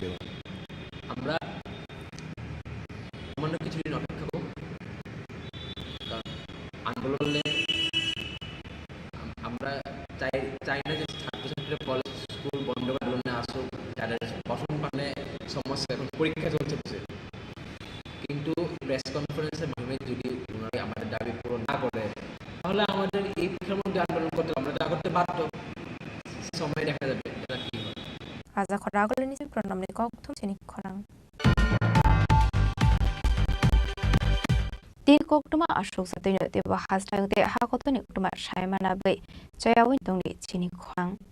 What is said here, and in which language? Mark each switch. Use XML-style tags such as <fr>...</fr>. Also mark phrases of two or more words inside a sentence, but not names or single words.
<bn>আমরা সামান্য কিছুদিন অপেক্ষা করব আন্দোলনে আমরা চাই না যে ছাত্রছাত্রীরা কলেজ স্কুল বন্ধ করে আন্দোলনে আসুক যাদের পঠন পানে সমস্যা এখন পরীক্ষা চলছে কিন্তু</bn> <en>press conference</en> <bn>মাধ্যমে যদি ওনারা আমাদের দাবি পূরণ না করে তাহলে আমাদের এই পরীক্ষার মধ্যে আন্দোলন করতে আমরা যা করতে বাধ্য সময় দেখা যাবে এটা কি হয়</bn> <trp>Aza Khoragol ni Pranam ni Kok Tum Chini Khorang Ti Kok Tuma Ashok Satino Te Hashtag Te Hakotoni Tuma Shaimana Bay Chayawin Tongi Chini Khorang</trp>